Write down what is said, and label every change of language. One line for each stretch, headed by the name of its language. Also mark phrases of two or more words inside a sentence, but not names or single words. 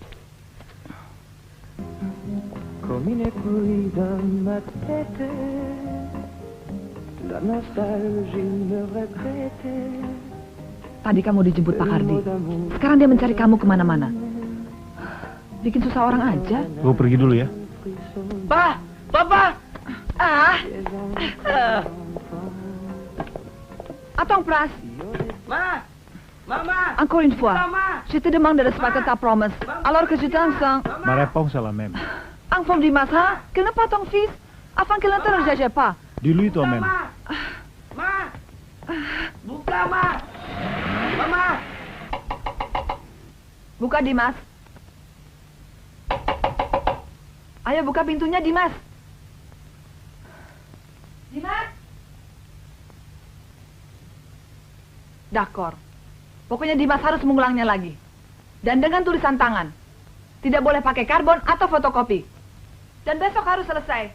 Indonesian: Come ne puoi da matete Tadi kamu dijemput Pak Kardi. Sekarang dia mencari kamu kemana-mana. Bikin susah orang aja. Gue pergi dulu ya. Pa! Papa!
French: Attends, Pras.
Indonesian: Ma! Mama!
French: Encore une fois.
Indonesian: Mama!
French: Je te demande de respecter ta promesse. Alors que je t'enseigne. Ma réponse est la même. Informe Dimas, hein, qu'il n'est pas ton fils, afin qu'il ne te rejette pas. Dis-lui toi-même.
Indonesian: Ma! Buka, Ma! Mama! Buka, Dimas. Ayo buka pintunya, Dimas. Dimas?
French: D'accord.
Indonesian: Pokoknya Dimas harus mengulangnya lagi. Dan dengan tulisan tangan. Tidak boleh pakai karbon atau fotokopi. Dan besok harus selesai.